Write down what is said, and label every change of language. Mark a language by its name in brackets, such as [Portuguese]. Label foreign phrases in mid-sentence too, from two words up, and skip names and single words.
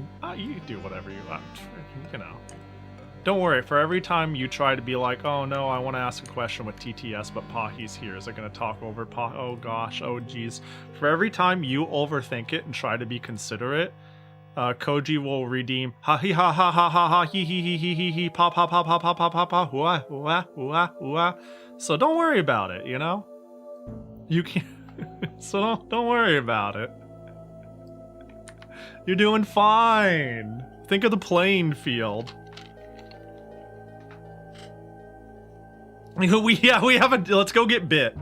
[English] You can do whatever you want, you know. Don't worry, for every time you try to be like, oh no, I want to ask a question with TTS, but Pahi's here. Is it going to talk over Pahi? Oh gosh, oh geez. For every time you overthink it and try to be considerate, Koji will redeem ha he ha ha ha ha ha he he pa pa pa pa pa pa pa pa hua hua hua hua. So don't worry about it, you know? You can't. So don't worry about it. You're doing fine. Think of the playing field. We have a. Let's go get bit.